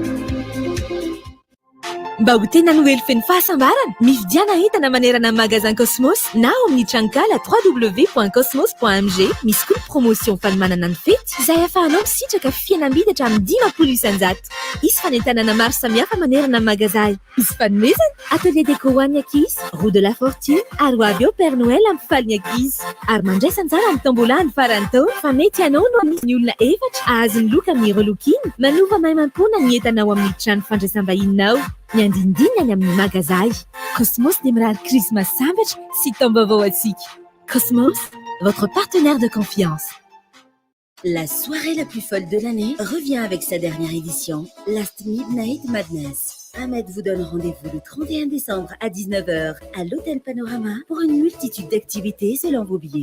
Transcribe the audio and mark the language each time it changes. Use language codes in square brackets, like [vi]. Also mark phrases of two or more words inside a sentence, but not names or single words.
[mg] Mba ho tena noely feno fahasambarana, mividiana entana manerana amin'ny magasin Cosmos na ao amin'ny trankala www.cosmos.mg. Misy koa promotion fanomanana ny fety izay ahafahanao misitraka fihenam-bidy hatramin'ny 10 isan-jato. Misy fanentanana maro samihafa manerana amin'ny magasin. Misy fanomezana [fr] atelier déco [mg] ho an'ny ankizy, [fr] roue de la fortune [mg] ary ho avy ao Père Noël amin'ny falin'ny ankizy. Ary mandraisana tsara amin'ny tombola ny farany taona fa mety ianao no amin'ny olona efatra ahazo ny loka amin'ny relokiny manova maimampona ny entanao amin'ny trano fandraisam-bahininao. Ny andindinany amin'ny magasin. Cosmos démarre Christmas sambatra sy taom-baovao antsika. [fr] Cosmos, votre partenaire de confiance. La soirée la plus folle de l'année revient avec sa dernière édition, [en] Last Midnight Madness. [fr] Ahmed vous donne rendez-vous le 31 décembre à 19h à l'Hôtel Panorama pour une multitude d'activités selon vos billets.